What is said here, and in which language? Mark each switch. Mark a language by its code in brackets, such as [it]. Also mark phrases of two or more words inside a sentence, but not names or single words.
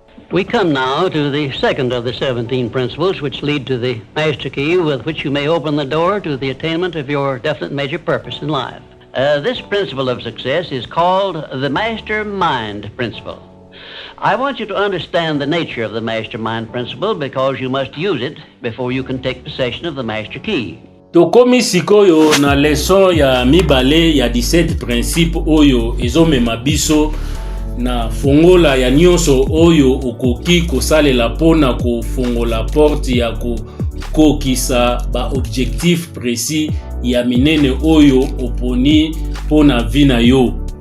[en] We come now to the second of the 17 principles which lead to the master key with which you may open the door to the attainment of your definite major purpose in life. This principle of success is called the mastermind principle. I want you to understand the nature of the mastermind principle because you must use it before you can take possession of the master key. [ln] Tokomi sikoyo na leson ya mibale ya 17 principe oyo ezomema biso na fongola ya nyonso oyo okoki kosalela pona kofongola porte ya kokokisa ba [fr] objectif précis [ln] ya minene oyo oponi pona vina yo.